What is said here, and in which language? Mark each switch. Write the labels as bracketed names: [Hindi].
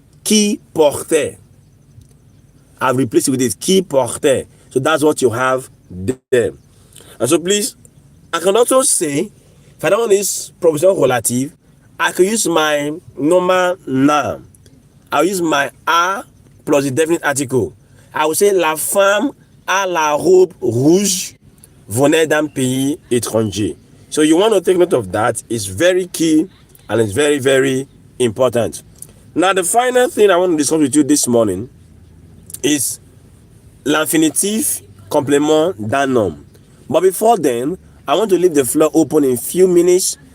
[French] Qui portait. [English] I've replaced it with this. Qui portait. So that's what you have there. And so please, I can also say, if I don't want this proposition relative, I can use my normal noun. I'll use my a plus the definite article. I will say [French] la femme à la robe rouge venait d'un pays étranger. [English] So you want to take note of that. It's very key and it's very, very important. Now, the final thing I want to discuss with you this morning is [French] l'infinitif complément d'un [English] noun. But before then, I want to leave the floor open in few minutes.